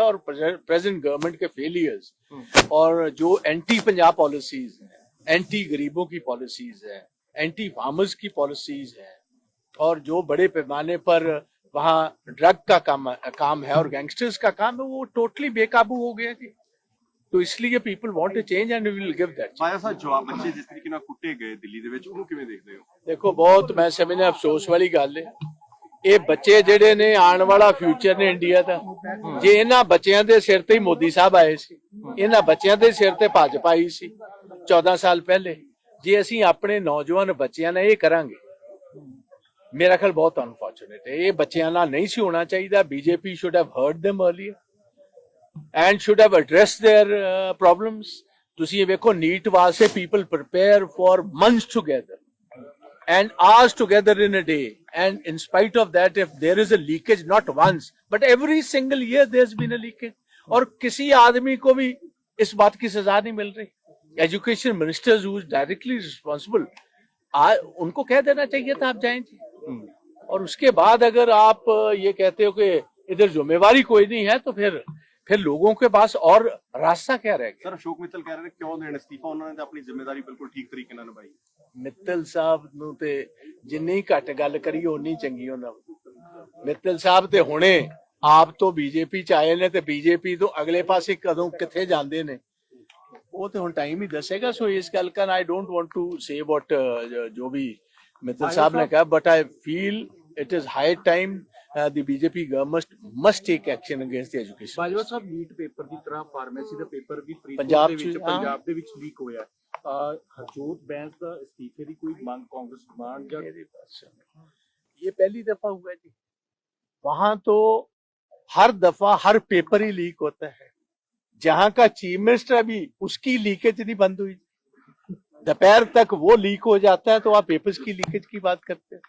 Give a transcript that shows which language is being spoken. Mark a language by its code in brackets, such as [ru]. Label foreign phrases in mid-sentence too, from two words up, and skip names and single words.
[hi] और [en] present government [hi] के फेलियर्स और जो [en] anti Punjab policies [hi] हैं, एंटी गरीबों की पॉलिसीज है, [en] anti farmers [hi] की पॉलिसीज है, और जो बड़े पैमाने पर वहाँ ड्रग का काम है और गैंगस्टर्स का काम है, वो टोटली बेकाबू हो गया जी। तो इसलिए [en] people want to change and we will give that. [pa] ਬਾਇਆ ਸਾਹਿਬ ਜਵਾਬ ਬੱਚੇ ਜਿਸ ਤਰੀਕੇ ਨਾਲ ਕੁੱਟੇ ਗਏ ਦਿੱਲੀ ਦੇ ਵਿੱਚ ਉਹਨੂੰ ਕਿਵੇਂ ਦੇਖਦੇ ਹੋ? ਦੇਖੋ ਬਹੁਤ ਮੈਂ ਸਮਝਦਾ ਅਫਸੋਸ ਵਾਲੀ ਗੱਲ ਹੈ। ਇਹ ਬੱਚੇ ਜਿਹੜੇ ਨੇ ਆਉਣ ਵਾਲਾ ਫਿਊਚਰ ਨੇ ਇੰਡੀਆ ਦਾ। ਜੇ ਇਹਨਾਂ ਬੱਚਿਆਂ ਦੇ ਸਿਰ ਤੇ ਹੀ ਮੋਦੀ ਸਾਹਿਬ ਆਏ ਸੀ, ਇਹਨਾਂ ਬੱਚਿਆਂ ਦੇ ਸਿਰ ਤੇ ਭਾਜਪਾ ਆਈ ਸੀ 14 ਸਾਲ ਪਹਿਲੇ, ਜੇ ਅਸੀਂ ਆਪਣੇ ਨੌਜਵਾਨ ਬੱਚਿਆਂ ਨਾਲ ਇਹ ਕਰਾਂਗੇ, ਮੇਰਾ ਖਿਆਲ ਬਹੁਤ ਅਨਫੋਰਚੂਨੇਟ ਹੈ। ਇਹ ਬੱਚਿਆਂ ਨਾਲ ਨਹੀਂ ਸੀ ਹੋਣਾ ਚਾਹੀਦਾ। [en] BJP should have heard them earlier and should have addressed their problems. [pa] ਤੁਸੀਂ ਇਹ ਵੇਖੋ ਨੀਟ ਵਾਸਤੇ [en] people prepare for months together and hours together in a day, and in spite of that if there is a leakage not once but every single year there's been a leakage, [hi] और किसी आदमी को भी इस बात की सजा नहीं मिल रही। [en] education ministers who is directly responsible, [hi] उनको कह देना चाहिए था आप जाएंगे। और उसके बाद अगर आप ये कहते हो कि इधर जिम्मेवारी कोई नहीं है तो फिर लोगों के पास और रास्ता क्या रहेगा? [pa] ਸਰ ਅਸ਼ੋਕ ਮਿੱਤਲ ਕਹਿ ਰਹੇ ਨੇ ਕਿਉਂ ਦੇਣ ਅਸਤੀਫਾ, ਉਹਨਾਂ ਨੇ ਤਾਂ ਆਪਣੀ ਜ਼ਿੰਮੇਵਾਰੀ ਬਿਲਕੁਲ ਠੀਕ ਤਰੀਕੇ ਨਾਲ ਨਿਭਾਈ। ਮਿੱਤਲ ਸਾਹਿਬ ਨੂੰ ਤੇ ਜਿੰਨੀ ਘੱਟ ਗੱਲ ਕਰੀ ਓਨੀ ਚੰਗੀ ਉਹਨਾਂ ਨੂੰ। ਮਿੱਤਲ ਸਾਹਿਬ ਤੇ ਹੁਣੇ ਆਪ ਤੋਂ ਬੀਜੇਪੀ ਚ ਆਏ ਨੇ ਤੇ ਬੀਜੇਪੀ ਤੋਂ ਅਗਲੇ ਪਾਸੇ ਕਦੋਂ ਕਿੱਥੇ ਜਾਂਦੇ ਨੇ ਉਹ ਤੇ ਹੁਣ ਟਾਈਮ ਹੀ ਦੱਸੇਗਾ। [en] ਸੋ [pa] ਇਸ ਗੱਲ ਕਾ [en] I don't want to say what [pa] ਜੋ ਵੀ ਮਿੱਤਲ ਸਾਹਿਬ ਨੇ ਕਹਾ, [en] but I feel it is high time the BJP government must take action against the education। [pa] ਬਾਜਵਾ ਸਾਹਿਬ ਨੀਟ ਪੇਪਰ ਦੀ ਤਰ੍ਹਾਂ ਫਾਰਮੇਸੀ ਦਾ ਪੇਪਰ ਵੀ ਪੰਜਾਬ ਪੰਜਾਬ ਦੇ ਵਿੱਚ ਲੀਕ ਹੋਇਆ। ਹਰਜੋਤ ਬੈਂਸ ਦਾ ਅਸਤੀਫੇ ਦੀ ਕੋਈ ਮੰਗ ਕਾਂਗਰਸ ਮਾਨ ਜਾਂ [hi] ये पहली दफा हुआ जी। वहां तो हर दफा हर पेपर ही लीक होता है। जहां का चीफ मिनिस्टर भी उसकी लीकेज नहीं बंद हुई, दोपहर तक वो लीक हो जाता है तो आप पेपर्स की लीकेज की बात करते हैं।